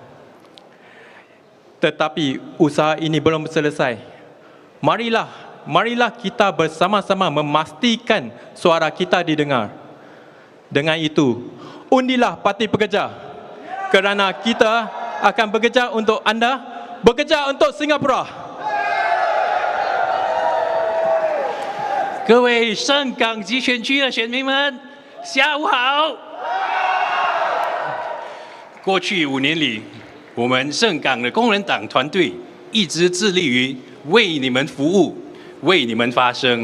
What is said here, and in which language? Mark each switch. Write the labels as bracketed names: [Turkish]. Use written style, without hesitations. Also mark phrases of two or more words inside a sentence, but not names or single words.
[Malay] Tetapi usaha ini belum selesai. Marilah kita bersama-sama memastikan suara kita didengar. Dengan itu, undilah Parti Pekerja kerana kita akan bekerja untuk anda, bekerja untuk Singapura. [Chinese] 各位盛港集选区的选民们，下午好！过去5年里，我们盛港的工人党团队一直致力于为你们服务，为你们发声。